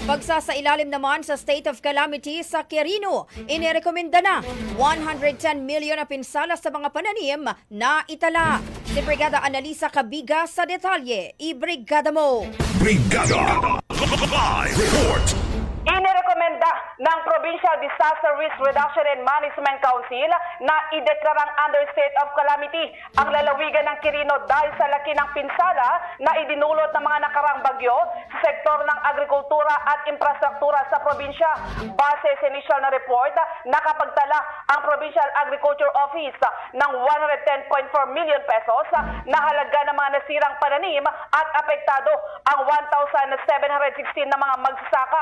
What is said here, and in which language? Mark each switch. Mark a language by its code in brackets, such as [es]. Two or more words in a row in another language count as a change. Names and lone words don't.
[tl] Pagsasailalim naman sa [en] state of calamity [tl] sa Quirino, inirekomenda na 110 million na pinsala sa mga pananim na itala. Si Brigada Analisa Cabiga sa detalye. I-brigada mo! Brigada Live Report. Inirekomenda ng Provincial Disaster Risk Reduction and Management Council na ideklarang [en] under state of calamity [tl] ang lalawigan ng Quirino dahil sa laki ng pinsala na idinulot ng mga nakarang bagyo sa sektor ng agrikultura at infrastruktura sa probinsya. Base sa initial na report, nakapagtala ang Provincial Agriculture Office ng 110.4 million pesos na halaga ng mga nasirang pananim at apektado ang 1,716 na mga magsasaka.